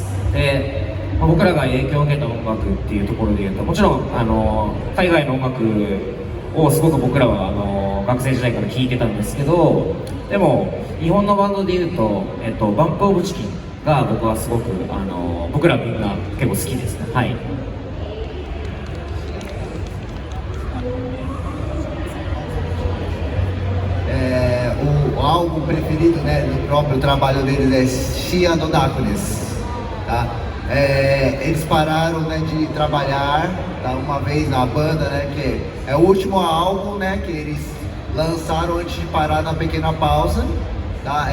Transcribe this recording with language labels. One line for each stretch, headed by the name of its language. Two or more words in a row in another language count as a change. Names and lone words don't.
Japanese: で、僕らが影響を受けた音楽っていうところでいうと、もちろん海外の音楽をすごく僕らは学生時代から聴いてたんですけど、でも日本のバンドでいうと、バンプ・オブ・チキンが僕はすごく僕らみんな結構好きですね。はい。
Portuguese: O álbum preferido, né, do próprio trabalho deles é Sea and the Darkness, tá? Eles pararam, né, de trabalhar, tá, uma vez na banda, né, que é o último álbum, né, que eles lançaram antes de parar na pequena pausa, tá?